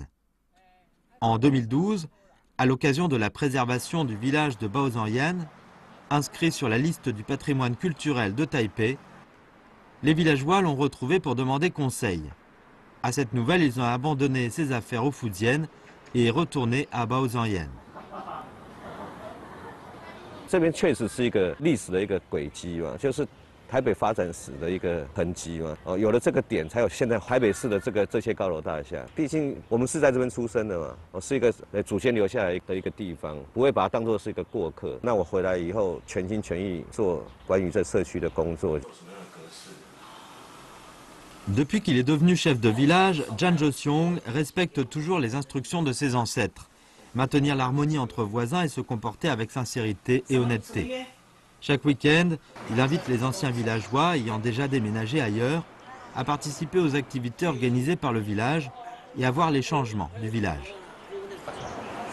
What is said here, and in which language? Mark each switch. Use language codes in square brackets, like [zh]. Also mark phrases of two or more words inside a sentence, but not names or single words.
[fr] En 2012, à l'occasion de la préservation du village de Baozhangyan, inscrit sur la liste du patrimoine culturel de Taipei, les villageois l'ont retrouvé pour demander conseil. À cette nouvelle, ils ont abandonné ses affaires au Fujian et retourné à Baozhangyan. [zh] 这边确实是一个历史的一个轨迹嘛，就是台北发展史的一个痕迹嘛。有了这个点，才有现在台北市的这些高楼大厦。毕竟我们是在这边出生的嘛，是一个祖先留下来的一个地方，不会把它当作是一个过客。那我回来以后，全心全意做关于这社区的工作。 [fr] Depuis qu'il est devenu chef de village, Zhang Zhexiong respecte toujours les instructions de ses ancêtres. Maintenir l'harmonie entre voisins et se comporter avec sincérité et honnêteté. Chaque week-end, il invite les anciens villageois ayant déjà déménagé ailleurs à participer aux activités organisées par le village et à voir les changements du village.